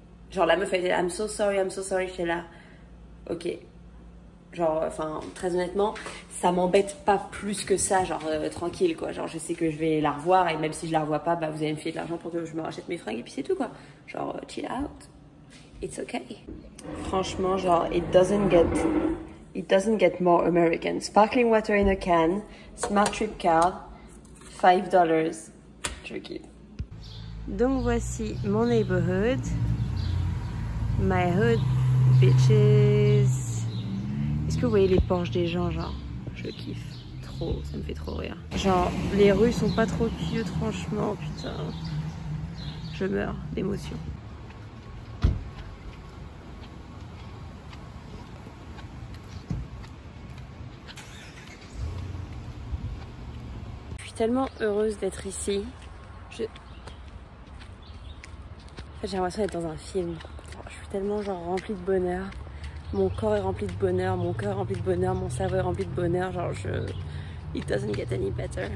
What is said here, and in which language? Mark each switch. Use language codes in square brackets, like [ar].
[fr] Genre la meuf elle était là, [en] I'm so sorry, [fr] j'étais là. Ok. Genre, enfin, très honnêtement, ça m'embête pas plus que ça, genre tranquille quoi. Genre je sais que je vais la revoir et même si je la revois pas, bah vous allez me filer de l'argent pour que je me rachète mes fringues et puis c'est tout quoi. Genre [en] chill out. It's okay. [fr] Franchement, genre [en] it doesn't get more American. Sparkling water in a can, smart trip card, $5. [fr] Je kiffe. Donc voici mon [en] neighborhood, my hood, bitches. [fr] Est-ce que vous voyez les porches des gens, genre, je kiffe trop, ça me fait trop rire. Genre, les rues sont pas trop cute, franchement, putain, je meurs d'émotion. Je suis tellement heureuse d'être ici. En fait, j'ai l'impression d'être dans un film. Je suis tellement genre remplie de bonheur. Mon corps est rempli de bonheur, mon cœur est rempli de bonheur, mon cerveau est rempli de bonheur. Genre [en] it doesn't get any better.